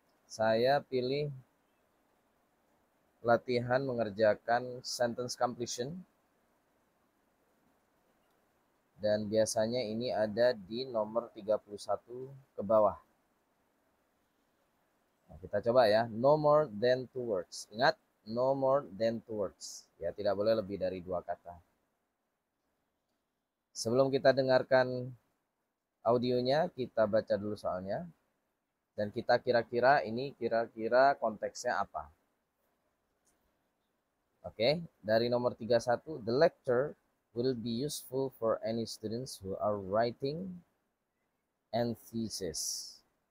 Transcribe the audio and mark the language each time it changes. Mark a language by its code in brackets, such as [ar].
[id] Saya pilih latihan mengerjakan sentence completion. Dan biasanya ini ada di nomor 31 ke bawah. Nah, kita coba ya. [en] No more than 2 words. [id] Ingat, [en] no more than 2 words. [id] Ya, tidak boleh lebih dari 2 kata. Sebelum kita dengarkan audionya, kita baca dulu soalnya. Dan kita kira-kira konteksnya apa. Oke, dari nomor 31, [en] the lecture will be useful for any students who are writing and thesis.